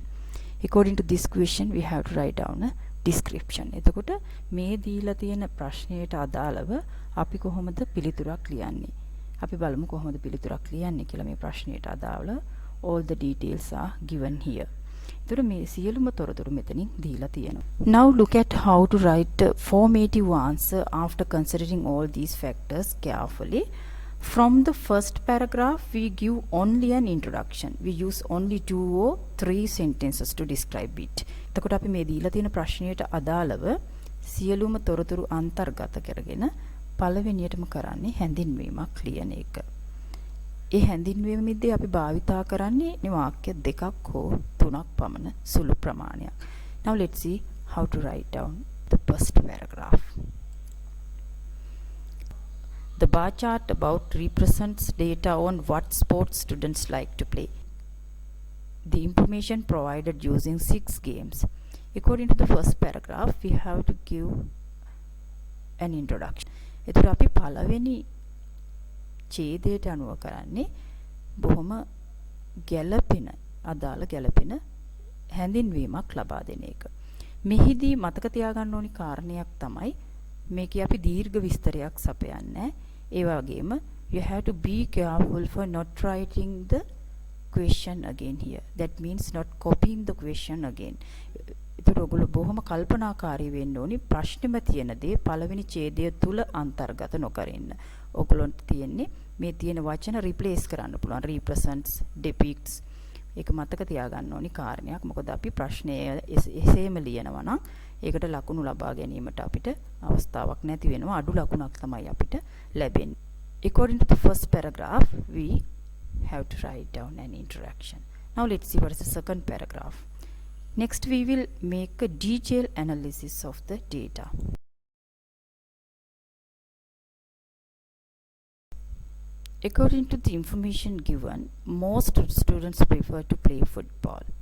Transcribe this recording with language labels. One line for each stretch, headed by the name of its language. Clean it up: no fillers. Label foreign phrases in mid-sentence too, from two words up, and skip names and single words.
English: According to this question, we have to write down a description.
Sinhala: එතකොට මේ දීලා තියෙන ප්‍රශ්නයට අදාළව අපි කොහොමද පිළිතුරක් ලියන්නේ? අපි බලමු කොහොමද පිළිතුරක් ලියන්නේ කියලා මේ ප්‍රශ්නයට අදාළව.
English: All the details are given here.
Sinhala: එතකොට මේ සියලුම තොරතුරු මෙතනින් දීලා තියෙනවා.
English: Now look at how to write a formative answer after considering all these factors carefully. From the first paragraph, we give only an introduction. We use only 2 or 3 sentences to describe it.
Sinhala: එතකොට අපි මේ දීලා තියෙන ප්‍රශ්නයට අදාළව සියලුම තොරතුරු අන්තර්ගත කරගෙන පළවෙනියටම කරන්නේ හැඳින්වීමක් ලියන එක. ඒ හැඳින්වීමෙදී අපි භාවිතා කරන්නේ වාක්‍ය දෙකක් හෝ තුනක් පමණ සුළු ප්‍රමාණයක්.
English: Now let's see how to write down the first paragraph. The bar chart about represents data on what sports students like to play. The information provided using 6 games. According to the first paragraph, we have to give an introduction.
Sinhala: එතකොට අපි පළවෙනි ඡේදයට අනුව කරන්නේ බොහොම අදාළ ගැළපෙන හැඳින්වීමක් ලබා දෙන එක. මෙහිදී මතක තියාගන්න ඕනි කාරණයක් තමයි මේකේ අපි දීර්ඝ විස්තරයක් සපයන්නේ. ඒ වගේම
English: you have to be careful for not writing the question again here. That means not copying the question again.
Sinhala: ඒතර ඔයගොල්ලෝ බොහොම කල්පනාකාරී වෙන්න ඕනි ප්‍රශ්නෙම තියෙන දේ පළවෙනි ඡේදය තුල අන්තර්ගත නොකරන්න. ඔයගොල්ලන්ට තියෙන්නේ මේ තියෙන වචන රිප්ලේස් කරන්න පුළුවන්.
English: represents, depicts.
Sinhala: ඒක මතක තියාගන්න ඕනි කාරණයක්. මොකද අපි ප්‍රශ්නය එසේම ලියනවා නම් ඒකට ලකුණු ලබා ගැනීමට අපිට අවස්ථාවක් නැති වෙනවා. අඩු ලකුණක් තමයි අපිට ලැබෙන්නේ.
English: According to the first paragraph, we have to write down an introduction. Now let's see what is the second paragraph. Next we will make a detailed analysis of the data. According to the information given, most students prefer to play football.